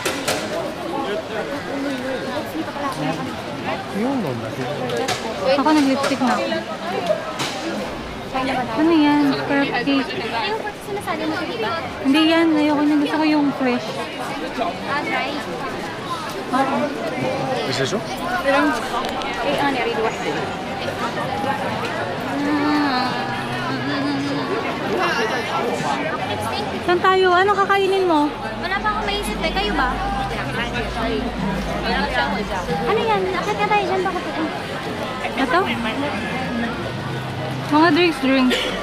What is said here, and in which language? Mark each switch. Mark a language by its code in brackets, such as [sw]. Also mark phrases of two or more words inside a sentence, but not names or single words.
[tl] Ako nag-lipstick na ako. Ano yan? [en] Curve cake. [tl] Yung pati sinasabi mo, di ba? Hindi yan. Ayoko na. Gusto ko yung fresh. Dry. Oo. [ar] ايش شو؟ ايه انا اريد واحده [tl] Saan tayo? Ano kakainin mo? wala pa akong maisip eh. Kayo ba? Ano yan? Akit ka tayo dyan. Bakit ito? Ito? Mga drinks.